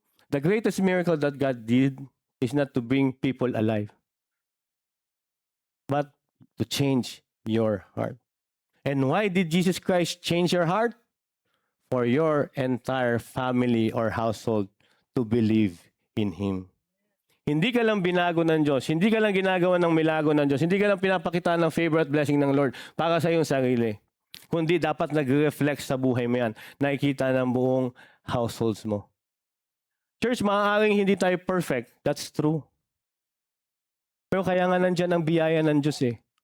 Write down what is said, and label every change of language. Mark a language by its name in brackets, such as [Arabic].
[English] The greatest miracle that God did is not to bring people alive, but to change your heart. And why did Jesus Christ change your heart? For your entire family or household to believe in Him. [Filipino] Hindi ka lang binago ng Diyos, hindi ka lang ginagawa ng milagro ng Diyos, hindi ka lang pinapakita ng favorite blessing ng Lord para sa iyong sarili. Kundi dapat nag-reflect sa buhay mo yan, nakikita ng buong households mo. Church, maaaring hindi tayo perfect. [English] That's true. [Filipino] Pero kaya nga nandyan ang biyaya ng Diyos eh.